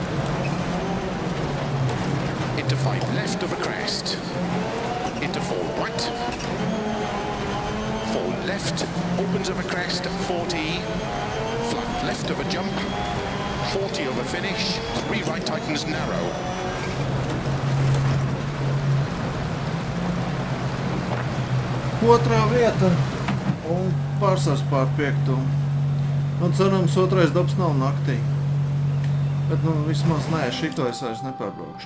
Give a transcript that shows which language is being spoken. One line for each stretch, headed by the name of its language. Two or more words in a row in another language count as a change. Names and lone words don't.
English: Into 5 left of a crest. Into 4 right. 4 left, opens of a crest, 40. Flat left of a jump. 40 of a finish. 3 right, tightens narrow.
Latvian: Otrā vieta un pārsvars pār 5. Nu, cerams, otrais dabs nav naktī. Bet, nu, vismaz nē, šito es vairs nepārbraukšu.